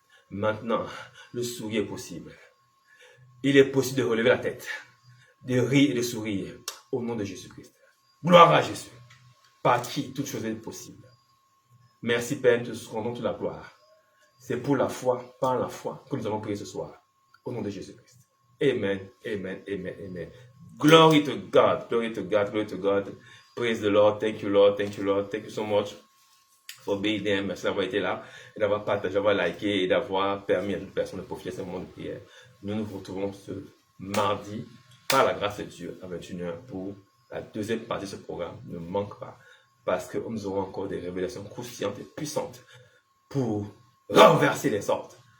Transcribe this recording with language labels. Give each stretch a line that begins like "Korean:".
French: Maintenant, le sourire est possible. Il est possible de relever la tête, de rire et de sourire au nom de Jésus-Christ. Gloire à Jésus, par qui toute chose est possible. Merci Père, nous te rendons toute la gloire. C'est pour la foi, par la foi, que nous allons prier ce soir. Au nom de Jésus-Christ. Amen, amen, amen, amen.
English: Glory to God, glory to God, glory to God. Praise the Lord, thank you Lord, thank you Lord, thank you so much for being there.
French: Merci d'avoir été là, et d'avoir partagé, d'avoir liké et d'avoir permis à d'autres personnes de profiter de ce moment de prière. Nous nous retrouvons ce mardi, par la grâce de Dieu, à 21h pour la deuxième partie de ce programme. Ne manque pas, parce que nous aurons encore des révélations croustillantes et puissantes pour renverser les ordres.